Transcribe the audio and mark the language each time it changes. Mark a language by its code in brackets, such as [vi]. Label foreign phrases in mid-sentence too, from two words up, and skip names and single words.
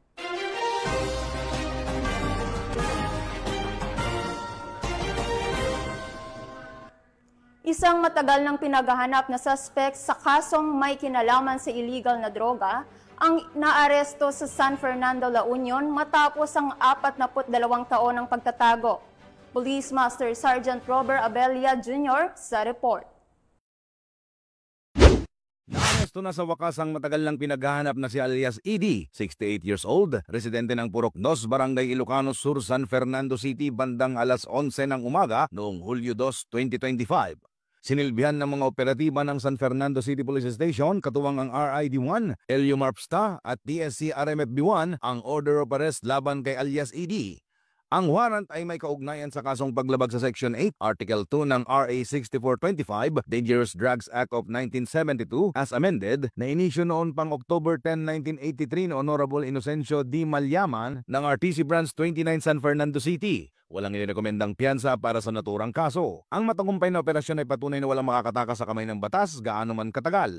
[tl] Isang matagal nang pinaghahanap na suspect sa kasong may kinalaman sa illegal na droga ang naaresto sa San Fernando, La Union matapos ang 42 taon ng pagtatago. Police Master Sergeant Robert Abella Jr. sa report. Naaresto na sa wakas ang matagal nang pinaghahanap na si alias ED, 68 [en] years old, [tl] residente ng Purok 2, Barangay Ilocano Sur, San Fernando City, bandang alas 11 ng umaga noong Hulyo 2, 2025. Sinilbihan ng mga operatiba ng San Fernando City Police Station, katuwang ang RID-1, LUMARPSTA at TSC RMFB-1 ang [en] order of arrest [tl] laban kay alias ED. Ang warrant ay may kaugnayan sa kasong paglabag sa Section 8, Article 2 ng RA 6425, Dangerous Drugs Act of 1972 [en] as amended, [tl] na inisyo noon pang October 10, 1983 ni Honorable Inocencio D. Malyaman ng RTC Branch 29 San Fernando City. Walang inirekomendang piyansa para sa naturang kaso. Ang matagumpay na operasyon ay patunay na walang makakatakas sa kamay ng batas gaano man katagal.